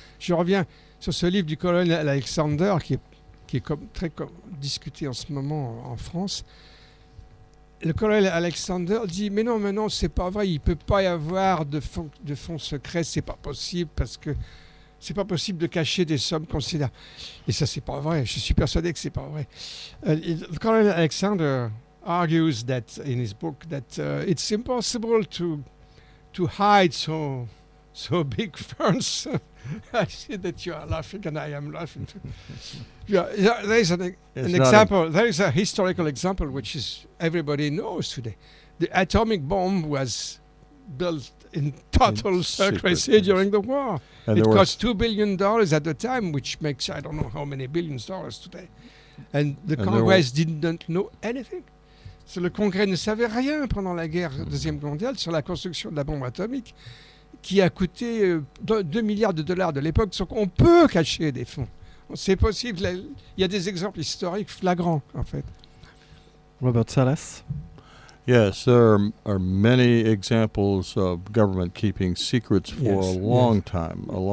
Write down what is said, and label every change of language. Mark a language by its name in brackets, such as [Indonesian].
[French] Je reviens sur ce livre du colonel Alexander qui est très discuté en ce moment en France. Le colonel Alexander dit mais non, c'est pas vrai, il peut pas y avoir de fonds secrets, c'est pas possible parce que c'est pas possible de cacher des sommes considérables. Et ça, c'est pas vrai. Je suis persuadé que c'est pas vrai. [English] Le colonel Alexander argues that in his book that it's impossible to hide so big funds. I see that you are laughing and I am laughing too. There is an example. There is a historical example which is everybody knows today. The atomic bomb was built in total secrecy during the war. And it cost $2 billion at the time, which makes I don't know how many billions dollars today. And the Congress didn't know anything. [French] Le Congrès ne savait rien pendant la Deuxième Guerre mondiale sur la construction de la bombe atomique qui a coûté 2 milliards de dollars de l'époque. Donc on peut cacher des fonds. C'est possible. Il y a des exemples historiques flagrants, en fait. Robert Salas. [English] Yes, there are many examples of government keeping secrets for a long time.